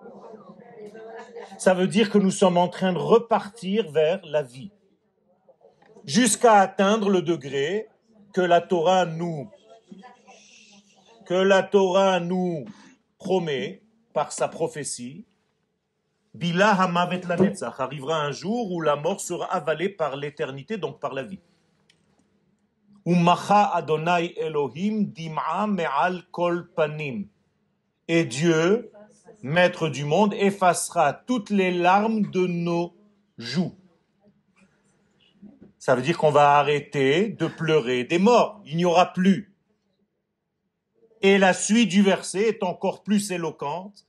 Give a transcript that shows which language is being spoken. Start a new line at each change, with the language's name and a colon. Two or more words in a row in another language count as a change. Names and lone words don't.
French: Ça veut dire que nous sommes en train de repartir vers la vie, jusqu'à atteindre le degré que la Torah nous promet par sa prophétie.
Hebrew: בלע המוות לנצח,
French: arrivera un jour où la mort sera avalée par l'éternité, donc par la vie.
Hebrew: ומחה אדוני אלוהים דמעה מעל כל פנים.
French: Et Dieu, maître du monde, effacera toutes les larmes de nos joues. Ça veut dire qu'on va arrêter de pleurer des morts. Il n'y aura plus. Et la suite du verset est encore plus éloquente.